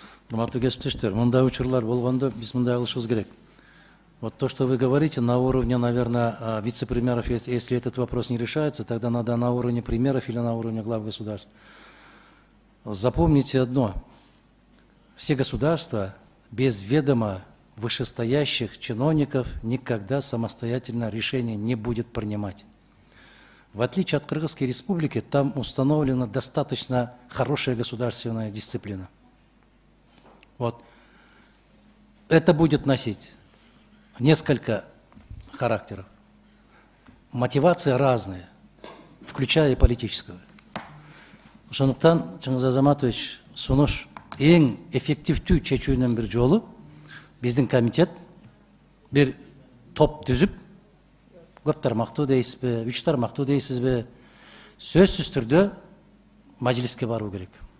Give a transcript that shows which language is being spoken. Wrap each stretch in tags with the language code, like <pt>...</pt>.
<ky>Урматтуу кесиптештер, мындай учурлар болгондо биз мындай кылышыбыз керек.</ky> <ru>Вот то, что вы говорите, на уровне, наверное, вице-премьеров, если этот вопрос не решается, тогда надо на уровне премьеров или на уровне глав государств. Запомните одно. Все государства без ведома вышестоящих чиновников никогда самостоятельно решение не будет принимать. В отличие от Кыргызской республики, там установлена достаточно хорошая государственная дисциплина. Вот. Это будет носить несколько характеров. Мотивации разные, включая и политическую.</ru> <ky>Ошондуктан Чыңгыз Азаматович сунуш эң эффективдүү чечүүнүн бир жолу биздин комитет бир топ түзүп, көп тармактуу дейсизби, 3 тармактуу дейсизби, сөзсүз түрдө мажлиске баруу керек.</ky>